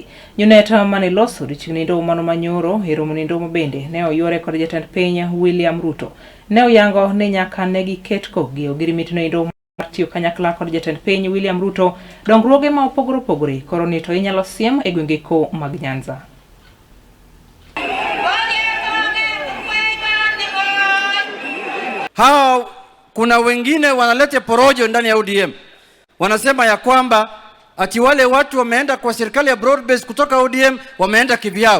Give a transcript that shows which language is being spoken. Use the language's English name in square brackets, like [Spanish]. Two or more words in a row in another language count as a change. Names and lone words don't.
[Luo (Kenya and Tanzania)] Junet mane loso dichnindo mano manyoro romo bende ne oyore kod jatend piny William Ruto. Ne oyango ni nyaka ne giket kogi ogirimit nindo tiyo kanyakla kod jatend piny William Ruto dongruoge ma opogore koroni to inyalo siem e gwenge ko mag Nyanza. [Swahili] Hao kuna wengine wanalete porojo ndani ya ODM. Wanasema ya kwamba ati wale watu wameenda kwa serikali ya Broadbase kutoka ODM wameenda kivyao.